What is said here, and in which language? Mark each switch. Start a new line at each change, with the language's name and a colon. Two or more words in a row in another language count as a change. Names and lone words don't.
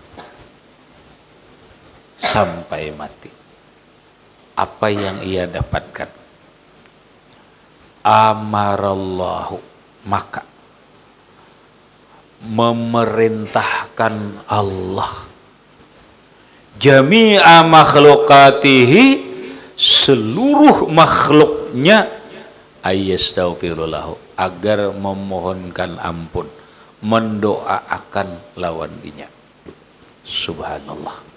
Indonesian: Sampai mati. Apa yang ia dapatkan? Amarallahu, maka memerintahkan Allah
Arabic: jami'a makhlukatihi,
Indonesian: seluruh makhluknya, ayastaghfirullahu, agar memohonkan ampun, mendoakan
Banjar: lawan dinya.
Indonesian: Subhanallah.